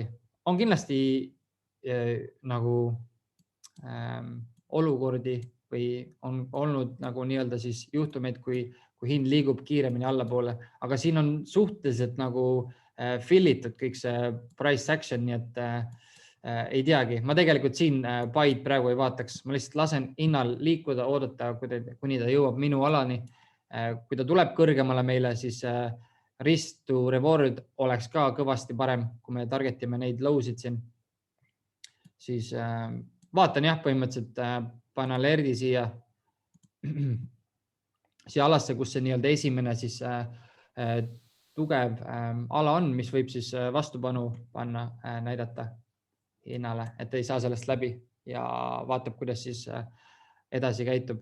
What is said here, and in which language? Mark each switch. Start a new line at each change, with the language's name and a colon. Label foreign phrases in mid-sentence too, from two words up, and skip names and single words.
Estonian: On kindlasti nagu olukordi või on olnud nagu nii-öelda siis juhtumeid, kui hind liigub kiiremini allapoole, aga siin on suhteliselt nagu fillitud kõik see
English: price action,
Estonian: nii et ei teagi. Ma tegelikult siin buy'd praegu ei vaataks, ma lihtsalt lasen hinnal liikuda, oodata, kuni ta jõuab minu alani. Kui ta tuleb kõrgemale meile, siis
English: risk to reward
Estonian: oleks ka kõvasti parem, kui me targetime neid low'sid siin. Siis vaatan jah, põhimõtteliselt panen alerdi siia alasse, kus see nii-öelda esimene siis tugev ala on, mis võib siis vastupanu panna, näidata hinnale, et ei saa sellest läbi ja vaatab, kuidas siis edasi käitub.